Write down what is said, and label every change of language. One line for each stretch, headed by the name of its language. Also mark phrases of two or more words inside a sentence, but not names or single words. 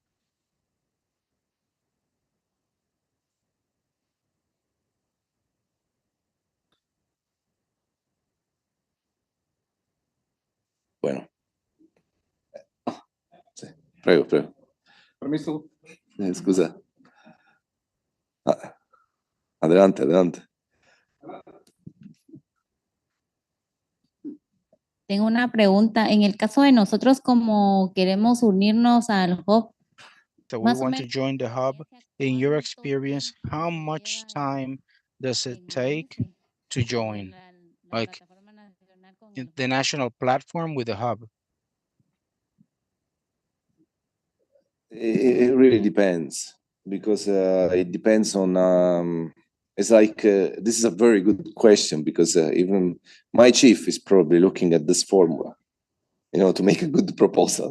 Spanish: Bueno.
Italian: Sì. Prego, prego.
Spanish: Permiso.
Italian: Scusa.
Spanish: Adelante, adelante. Tengo una pregunta. En el caso de nosotros, como queremos unirnos al hub,
English: So we want to join the hub. In your experience, how much time does it take to join? Like the national platform with the hub? It really depends, because it depends on, it's like, this is a very good question, because even my chief is probably looking at this formula, you know, to make a good proposal.